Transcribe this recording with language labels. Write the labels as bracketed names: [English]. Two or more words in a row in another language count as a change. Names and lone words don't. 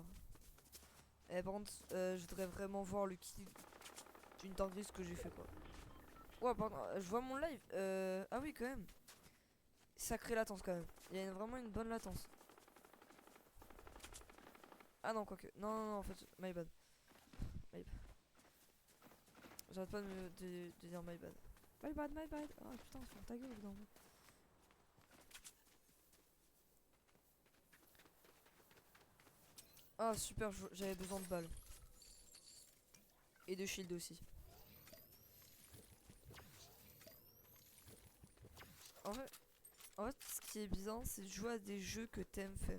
[French] Eh, par contre, je voudrais vraiment voir le kill d'une dinguerie ce que j'ai fait, quoi. Ouais, pardon, je vois mon live. Ah oui, quand même. Sacrée latence, quand même. Il y a vraiment une bonne latence. Ah non, quoique. Non, non, non, en fait, [English] my bad. My bad. [French] J'arrête pas de dire [English] my bad. My bad, my bad. [French] Ah putain, ferme ta gueule, évidemment. Ah super, j'avais besoin de balles. Et de shield aussi. En fait, ce qui est bien, c'est de jouer à des jeux que t'aimes faire.